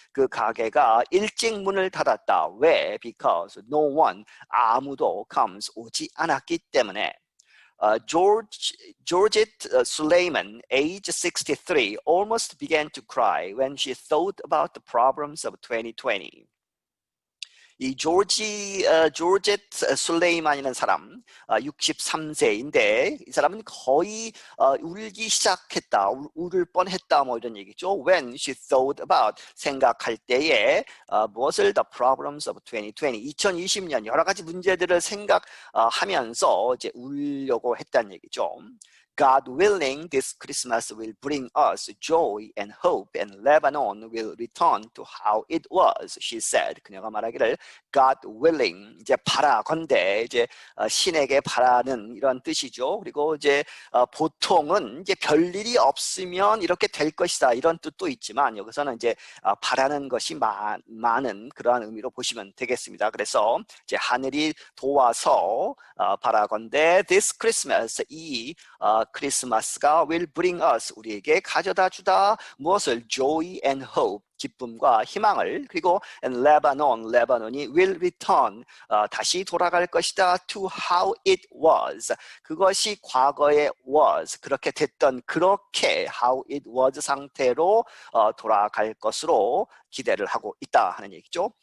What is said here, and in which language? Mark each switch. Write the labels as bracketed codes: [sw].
[ko] 그 가게가 일찍 문을 닫았다. 왜? [en] Because no one, [ko] 아무도 [en] comes, [ko] 오지 않았기 때문에. [en] Georgette Suleiman, age 63, almost began to cry when she thought about the problems of 2020. [ko] 이 조르제트 술레이만이라는 사람, 63세인데 이 사람은 거의 울기 시작했다, 울을 뻔했다, 뭐 이런 얘기죠. [en] When she thought about, [ko] 생각할 때에 무엇을? [en] The problems of 2020, [ko] 2020년 여러 가지 문제들을 생각하면서 이제 울려고 했다는 얘기죠. [en] God willing, this Christmas will bring us joy and hope, and Lebanon will return to how it was, she said. [ko] 그녀가 말하기를 [en] God willing, [ko] 이제 바라건대, 이제 신에게 바라는 이런 뜻이죠. 그리고 이제 보통은 이제 별일이 없으면 이렇게 될 것이다, 이런 뜻도 있지만 여기서는 이제 바라는 것이 많은 그러한 의미로 보시면 되겠습니다. 그래서 이제 하늘이 도와서 바라건대 [en] this Christmas, [ko] 이 크리스마스가 [en] will bring us, [ko] 우리에게 가져다 주다 무엇을? [en] joy and hope, [ko] 기쁨과 희망을. 그리고 [en] and [ko] 레바논이 [en] will return, [ko] 다시 돌아갈 것이다 [en] to how it was, [ko] 그것이 과거에 [en] was, [ko] 그렇게 됐던, 그렇게 [en] how it was [ko] 상태로 돌아갈 것으로 기대를 하고 있다 하는 얘기죠.